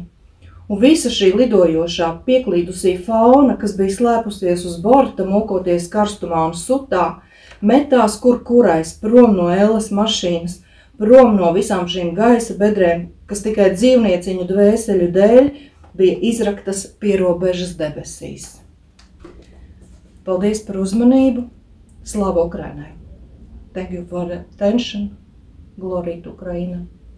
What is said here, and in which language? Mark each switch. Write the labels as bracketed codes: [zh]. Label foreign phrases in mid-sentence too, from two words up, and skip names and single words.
[lv] Un visa šī lidojošā pieklīdusī fauna, kas bija slēpusies uz borta, mokoties karstumā un sutā, metās kurais prom no elles mašīnas, prom no visām šīm gaisa bedrēm, kas tikai dzīvnieciņu dvēseļu dēļ bija izraktas pierobežas debesīs. Paldies par uzmanību. Slava Ukrainai! [en] Thank you for the attention. Glory to Ukraine.